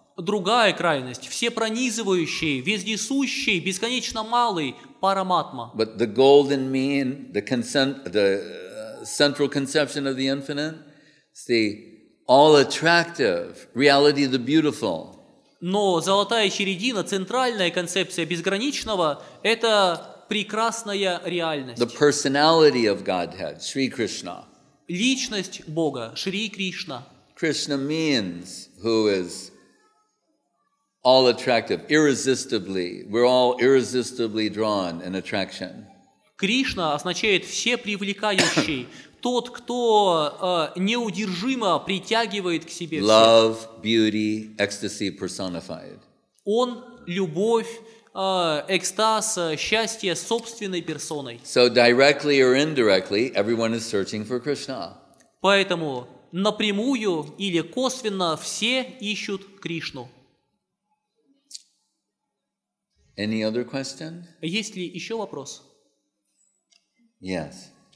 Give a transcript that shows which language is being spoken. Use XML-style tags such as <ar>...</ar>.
<ru>Другая крайность – всепронизывающий, вездесущий, бесконечно малый Параматма.</ru> <en>But the golden mean, the central conception of the infinite, is the all-attractive reality of the beautiful.</en> <ru>Но золотая середина, центральная концепция безграничного – это прекрасная реальность.</ru> <en>The personality of Godhead, Sri Krishna.</en> <ru>Личность Бога, Шри Кришна.</ru> <en>Krishna means who is all attractive, irresistibly. We're all irresistibly drawn in attraction.</en> <ru>Кришна означает всепривлекающий, тот, кто неудержимо притягивает к себе всех.</ru> <en>Love, beauty, ecstasy personified.</en> <ru>Он – любовь, экстаз, счастье собственной персоной.</ru> <en>So directly or indirectly, everyone is searching for Krishna.</en> <ru>Поэтому напрямую или косвенно все ищут Кришну.</ru> <en>Any other question?</en> <ru>Есть ли еще вопрос?</ru> <en>Yes.</en>